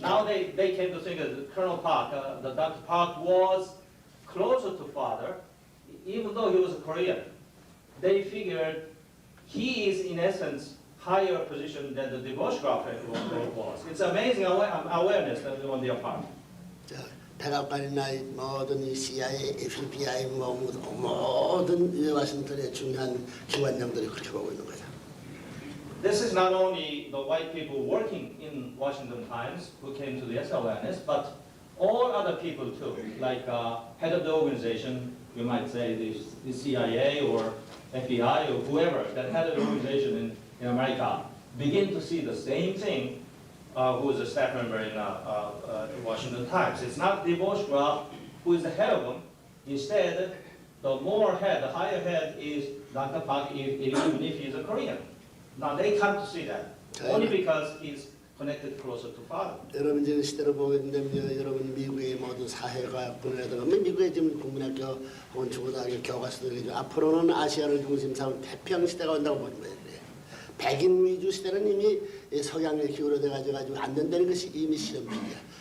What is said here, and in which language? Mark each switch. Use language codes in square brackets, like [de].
[en] Now they came to think that Colonel Park, the Dr. Park was closer to father, even though he was a Korean. They figured he is in essence higher position than the Boschgraf was. It's amazing awareness on their part. [ko] 백악관이나 모든 이 CIA, FBI 모든 이 워싱턴의 중요한 기관장들이 그렇게 보고 있는 거죠. [en] This is not only the white people working in Washington Times who came to this awareness, but all other people too, like head of the organization, you might say the CIA or FBI or whoever that head of the organization in America, begin to see the same thing who is a staff member in Washington Times. It's not the Boschgraf who is the head of them. Instead, the higher head is Dr. Park, even if he's a Korean. Now they come to see that, only because he's connected closer to father. [ko] 여러분 지금 시대로 보게 되면 여러분 미국의 모든 사회과학부라든가 미국의 지금 국민학교 혹은 중고등학교 교과서들이 앞으로는 아시아를 중심삼은 태평 시대가 온다고 보는 거예요. 백인 위주 시대는 이미 서양에 기울어져 가지고 안 된다는 것이 이미 실험적이야.